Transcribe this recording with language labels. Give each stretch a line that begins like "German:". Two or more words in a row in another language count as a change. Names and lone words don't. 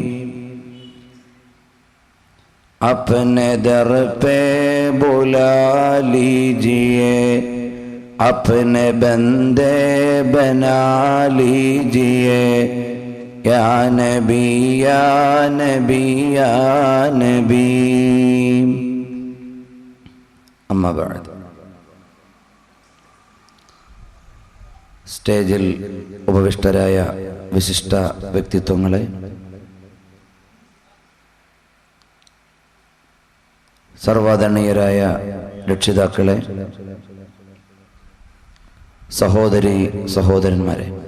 Hindi: अपने दर पे बुला लीजिए अपने बंदे बना लीजिए
Arabic: يا نبي يا نبي يا نبي. أما بعد.
Malayalam: സ്റ്റേജിൽ ഉപവിഷ്ടരായ വിശിഷ്ട വ്യക്തിത്വങ്ങളെ, സർവാദരണീയരായ രക്ഷിതാക്കളെ, സഹോദരി സഹോദരന്മാരെ,